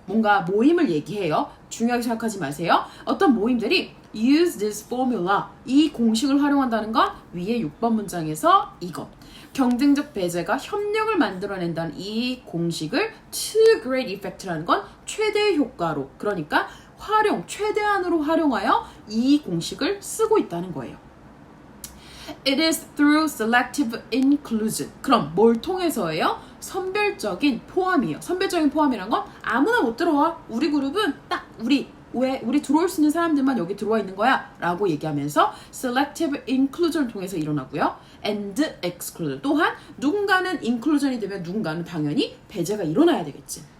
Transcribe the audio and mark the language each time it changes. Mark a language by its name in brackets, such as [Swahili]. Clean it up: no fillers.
[Korean] 뭔가 모임을 얘기해요. 중요하게 생각하지 마세요. 어떤 모임들이 [English] use this formula, [Korean] 이 공식을 활용한다는 건 위에 6번 문장에서 이것. 경쟁적 배제가 협력을 만들어낸다는 이 공식을 [English] to great effect [Korean] 라는 건 최대 효과로, 그러니까 최대한으로 활용하여 이 공식을 쓰고 있다는 거예요. [English] It is through selective inclusion. [Korean] 그럼 뭘 통해서예요? 선별적인 포함이에요. 선별적인 포함이란 건 아무나 못 들어와. 우리 그룹은 딱 우리 들어올 수 있는 사람들만 여기 들어와 있는 거야 라고 얘기하면서 [English] selective inclusion [Korean] 을 통해서 일어나고요. [English] and exclusion. [Korean] 또한 누군가는 inclusion이 되면 누군가는 당연히 배제가 일어나야 되겠지.